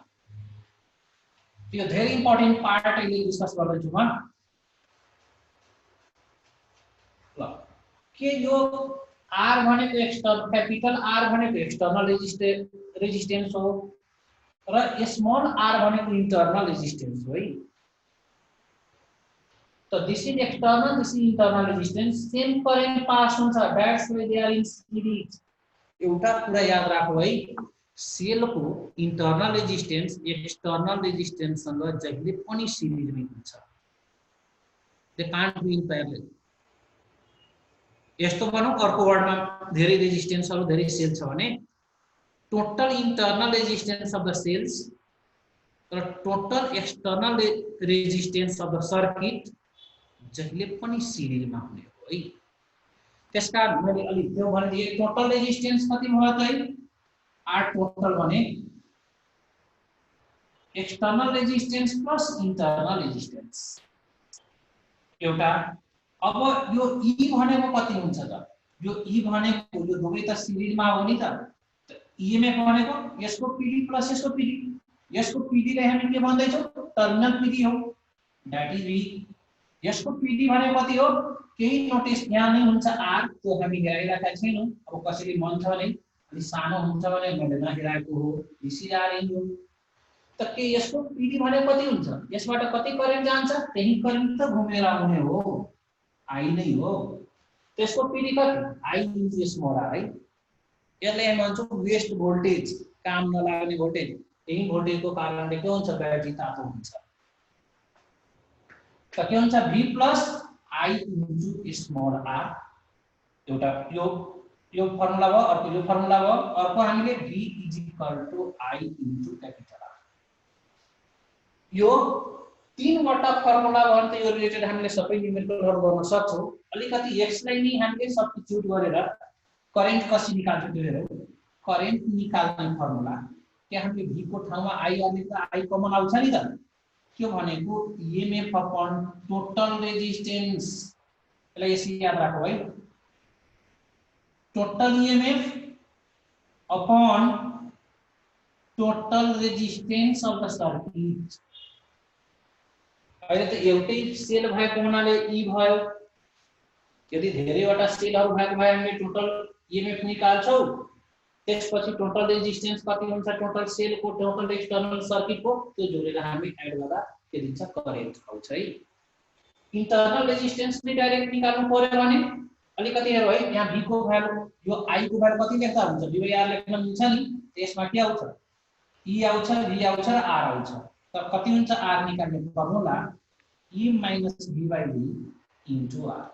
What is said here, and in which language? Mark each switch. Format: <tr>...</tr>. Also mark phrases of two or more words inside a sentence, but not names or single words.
<ne>यो धेरै</ne> <en>important part</en> <ne>अहिले डिस्कस गर्दैछु म। ल के यो आर भनेको</ne> <en>external capital R</en> <ne>भनेको</ne> <en>external resistance</en> <ne>हो र</ne> <en>small R</en> <ne>भनेको</ne> <en>internal resistance</en> <ne>हो है।</ne> <en>So this is external, this is internal resistance. Same current pass हुन्छ. That's why they are in series.</en> <ne>एउटा कुरा याद राखौ है, सेल को</ne> <en>internal resistance external resistance</en> <ne>सँग जहिले पनि सिरिजमै हुन्छ.</ne> <en>They can't be in parallel.</en> <ne>यस्तो भनौं अर्को वर्डमा धेरै रेजिस्टेन्सहरु धेरै सेल छ भने</ne> <en>total internal resistance of the cells</en> <ne>र</ne> <en>total external resistance of the circuit</en> <ne>जहिले पनि सिरिजमा हुने हो है. त्यसकारण मैले अलि त्यो भने</ne> <en>total resistance</en> <ne>कति भयो त</ne> <en>R total</en> <ne>भने</ne> <en>external resistance plus internal resistance</en> <ne>एउटा. अब यो ई भनेको कति हुन्छ त? यो ई भनेको यो दुवै त सिरिजमा हो नि त. ईएमएफ भनेको यसको पीडी प्लस यसको पीडी. यसको पीडी लाई हामी के भन्दै छौ?</ne> <en>terminal PD</en> <ne>हो.</ne> <en>that is V.</en> <ne>यसको पीडी भनेको कति हो? केही नोटिस यहाँ नै हुन्छ आर, त्यो हामी हेराइराखेका छैनौं. अब कसैले मन छ भने अलि सानो हुन्छ भने मैले नहेराएको हो.</ne> <en>this is R in.</en> <ne>त के यसको पीडी भनेको कति हुन्छ? यसबाट कति करेन्ट जान्छ? त्यही करेन्ट त घुमेर आउने हो, आई नै हो. त्यसको पीडी कति?</ne> <en>I into small R</en> <ne>है. यसलाई हामी भन्छौं</ne> <en>waste voltage,</en> <ne>काम नलाग्ने भोल्टेज. यही भोल्टेजको कारणले के हुन्छ? ब्याट्री तातो हुन्छ. त के हुन्छ?</ne> <en>V plus I into small r.</en> <ne>एउटा यो फर्मुला भयो, अर्को यो फर्मुला भयो, अर्को हामीले</ne> <en>V is equal to I into capital R.</en> <ne>यो तीनवटा फर्मुला भयो त यो रिलेटेड हामीले सबै न्युमेरिकलहरु गर्न सक्छौं. अलिकति x लाई नि हामीले सब्स्टिट्युट गरेर करेन्ट कसरी निकाल्छौं त्यो हेरौं. करेन्ट निकाल्ने फर्मुला के हामीले V को ठाउँमा I हाल्ने त I कमन आउँछ नि त. के भनेको</ne> <en>EMF upon total resistance.</en> <ne>यसलाई यसरी याद राखौ है.</ne> <en>total EMF upon total resistance of the circuit.</en> <ne>अहिले त एउटै सेल भएको हुनाले E भयो. यदि धेरैवटा सेलहरु भएको भए हामीले</ne> <en>total EMF</en> <ne>निकाल्छौं. त्यसपछि</ne> <en>total resistance</en> <ne>कति हुन्छ?</ne> <en>total cell</en> <ne>को</ne> <en>total external circuit</en> <ne>को त्यो जोडेर हामी एड गर्दा के दिन्छ? करेन्ट आउँछ है.</ne> <en>internal resistance</en> <ne>ले डाइरेक्ट निकाल्नु पर्यो भने अलिकति हेरौ है. यहाँ V को भ्यालु, यो I को भ्यालु कति लेख्दा हुन्छ? V R लेख्न मिल्छ नि. त्यसमा के आउँछ? E आउँछ, V आउँछ र R आउँछ. त कति हुन्छ R निकाल्ने फर्मुला? E - V /</ne> <en>V into R.</en>